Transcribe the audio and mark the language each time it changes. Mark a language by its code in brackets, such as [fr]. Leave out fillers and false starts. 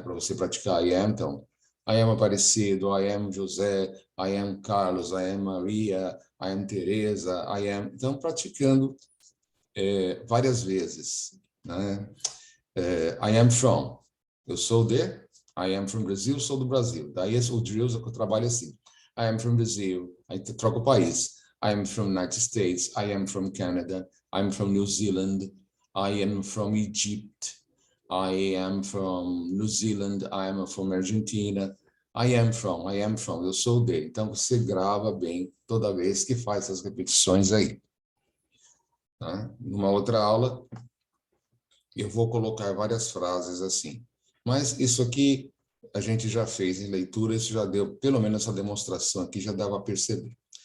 [pt] Para você praticar [en] I am, então, I am Aparecido, I am José, I am Carlos, I am Maria, I am Teresa, I am... [pt] Então, praticando várias vezes, né? [en] I am from, [pt] eu sou de, [en] I am from Brazil, [pt] sou do Brasil. Daí o drills eu trabalho assim. [en] I am from Brazil, [pt] aí troca o país. [en] I am from United States, I am from Canada, I am from New Zealand, I am from Egypt, I am from New Zealand, I am from Argentina, I am from, [pt] eu sou de. Então você grava bem toda vez que faz essas repetições aí. Tá? Numa outra aula, eu vou colocar várias frases assim. Mas isso aqui a gente já fez em leitura, isso já deu, pelo menos essa demonstração aqui já dava a perceber.